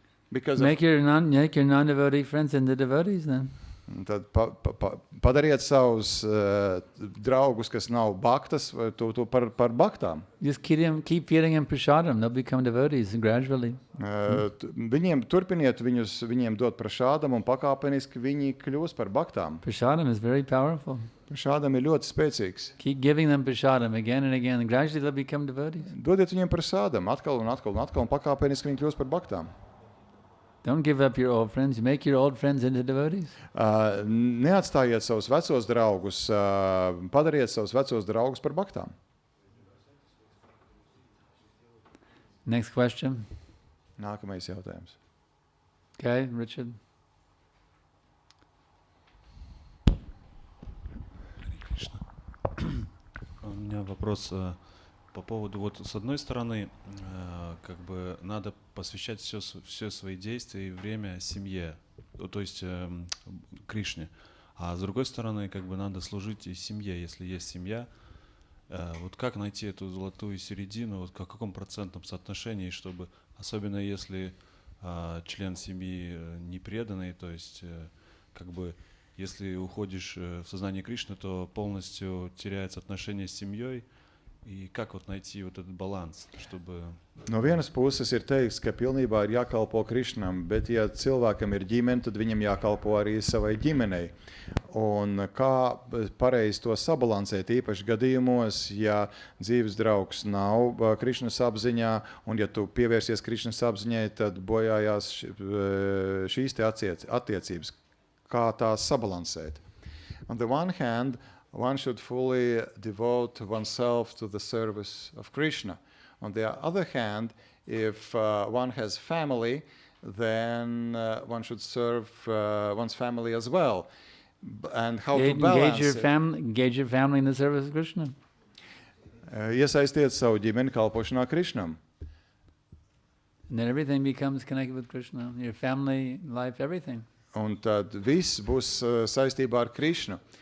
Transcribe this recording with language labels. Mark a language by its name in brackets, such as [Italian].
[English] Because Make your non-devotee friends into devotees then. [Latvian] Tad padariet savus draugus, kas nav bhaktas, par bhaktām. [English] Just keep feeding them prasadam. They'll become devotees gradually. [Latvian] Viņiem turpiniet viņiem dot prasadam un pakāpeniski viņi kļūs par bhaktām. [English] Prasadam is very powerful. [Latvian] Prasadam ir ļoti spēcīgs. [English] Keep giving them prasadam again and again, and gradually they'll become devotees. [Latvian] Dodiet viņiem prasadam atkal un atkal un atkal un pakāpeniski viņi kļūs par bhaktām. [English] Don't give up your old friends. You make your old friends into devotees. [Latvian] Neatstājiet savus vecos draugus, padariet savus vecos draugus par bhaktām. [English] Next question. [Latvian] Nākamais jautājums. [English] Okay, Richard. [Russian] У меня вопрос по поводу, вот с одной стороны, как бы надо посвящать все свои действия и время семье, то есть Кришне, а с другой стороны, как бы надо служить и семье, если есть семья. Вот как найти эту золотую середину, вот в каком процентном соотношении, чтобы, особенно если член семьи не преданный, то есть как бы если уходишь в сознание Кришны, то полностью теряется отношение с семьей, И как вот найти вот этот баланс, чтобы... [Latvian] No vienas puses ir teikts, ka pilnībā ir jākalpo Krišnam, bet ja cilvēkam ir ģimene, tad viņam jākalpo arī savai ģimenei. Un kā pareizi to sabalansēt, īpaši gadījumos, ja dzīves draugs nav Krišnas apziņā, un ja tu pievērsies Krišnas apziņai, tad bojājās šīs te attiecības. Kā tās sabalansēt? [English] On the one hand, one should fully devote oneself to the service of Krishna. On the other hand, if one has family, then one should serve one's family as well. And how to balance engage your family in the service of Krishna. [Latvian] Iesaistiet savu ģimeni kalpošanā Krišnam. [English] And then everything becomes connected with Krishna. Your family, life, everything. [Latvian] Un tad viss būs saistībā ar Krišnu.